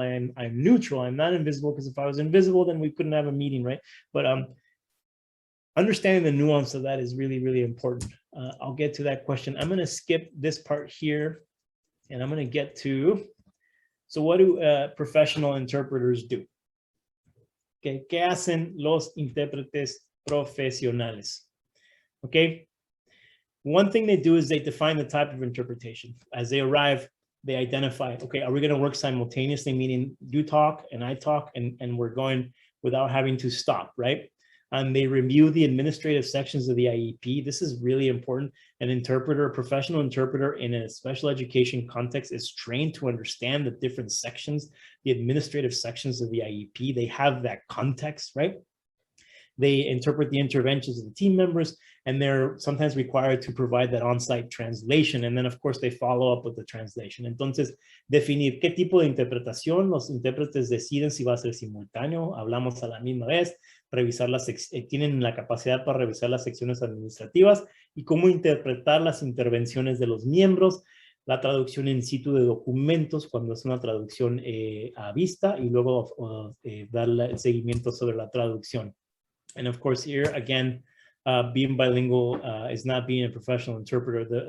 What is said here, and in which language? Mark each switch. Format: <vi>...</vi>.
<en>I'm neutral. I'm not invisible, because if I was invisible, then we couldn't have a meeting, right? But understanding the nuance of that is really, really important. I'll get to that question. I'm going to skip this part here, and I'm going to get to, so what do professional interpreters do?</en> <es>Okay, ¿qué hacen los intérpretes profesionales?</es> <en>Okay. One thing they do is they define the type of interpretation. As they arrive, they identify, okay, are we going to work simultaneously, meaning you talk and I talk, and we're going without having to stop, right? And they review the administrative sections of the IEP. This is really important. An interpreter, a professional interpreter in a special education context, is trained to understand the different sections, the administrative sections of the IEP. They have that context, right? They interpret the interventions of the team members, and they're sometimes required to provide that on-site translation. And then, of course, they follow up with the translation.</en> <es>Entonces, definir qué tipo de interpretación. Los intérpretes deciden si va a ser simultáneo, hablamos a la misma vez, revisar tienen la capacidad para revisar las secciones administrativas y cómo interpretar las intervenciones de los miembros, la traducción in situ de documentos cuando es una traducción a vista, y luego dar el seguimiento sobre la traducción.</es> <en>And of course, here again, being bilingual is not being a professional interpreter.</en>